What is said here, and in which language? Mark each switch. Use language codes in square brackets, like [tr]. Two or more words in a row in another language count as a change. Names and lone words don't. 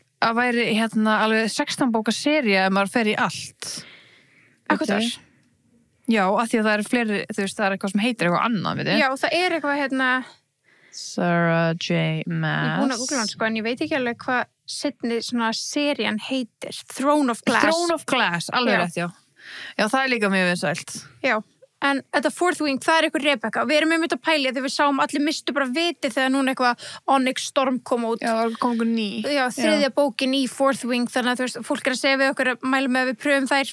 [is] Að væri alveg 16 bóka seríu ef maður fer í allt. Akkurat þar. Já, af því að það eru fleiri, þú veist, það er eitthvað sem heitir eitthvað annað, veit ég? Já, það er eitthvað Sarah J. Maas. Ég er búin að googla hann, sko, en ég veit ekki alveg hvað seinni svona serían heitir. Throne of Glass. Throne of Glass, alveg rétt, já. Já, það er líka mjög vinsælt. Já, en þetta Fourth Wing, það er eitthvað Rebecca. Við erum að pæli þegar við sáum allir mistu bara viti þegar núna eitthvað Onyx Storm kom út. Já, það kom ný. Já, þriðja bókin í Fourth Wing, þannig að þú veist, fólk er að segja við okkur að mæla með að við pröfum þær.